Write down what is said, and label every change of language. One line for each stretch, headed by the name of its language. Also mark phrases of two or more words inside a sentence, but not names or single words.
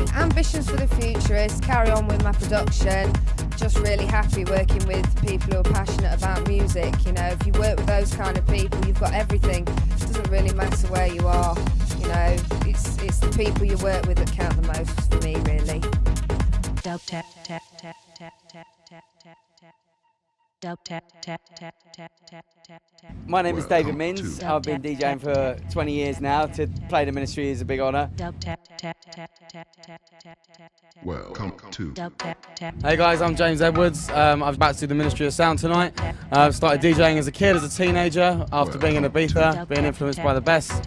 English: Ambitions for the future is carry on with my production. Just really happy working with people who are passionate about music. You know, if you work with those kind of people, you've got everything. It doesn't really matter where you are. You know, it's the people you work with that count the most for me, really. Dope tap tap tap tap tap tap tap tap. Dope tap tap tap tap tap tap tap. My name is David Minns. I've been DJing for 20 years now. To play the Ministry is a big honour. Dope tap tap tap tap tap tap tap. Welcome to. Hey guys, I'm James Edwards. I'm about to do the Ministry of Sound tonight. I started DJing as a kid, as a teenager, after being in Ibiza, being influenced by the best.